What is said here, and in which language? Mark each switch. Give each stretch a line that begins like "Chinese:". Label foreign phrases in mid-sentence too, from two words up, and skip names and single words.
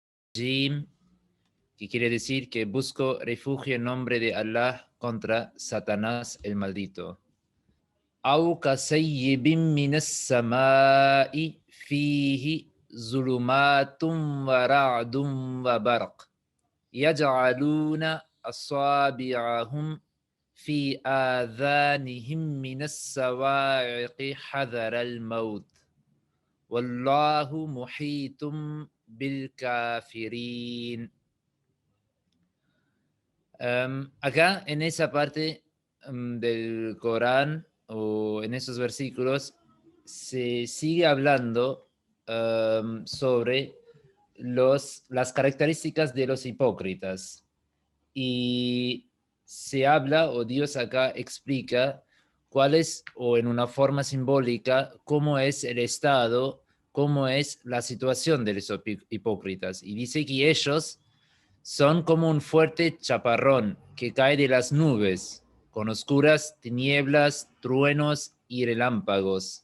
Spanish: Jim, que quiere decir que busco refugio en nombre de Allah contra Satanás el maldito.
Arabic: أو كصيب من السماء فيه ظلمات ورعد وبرق يجعلون أصابعهم في آذانهم من الصواعق حذر الموت والله محيط بالكافرين.
Spanish: Acá en esa parte del Corán o en esos versículos se sigue hablando sobre las características de los hipócritas y se habla o Dios acá explica cuál es, o en una forma simbólica, cómo es el estado, cómo es la situación de los hipócritas, y dice que ellos son como un fuerte chaparrón que cae de las nubes, con oscuras tinieblas, truenos y relámpagos.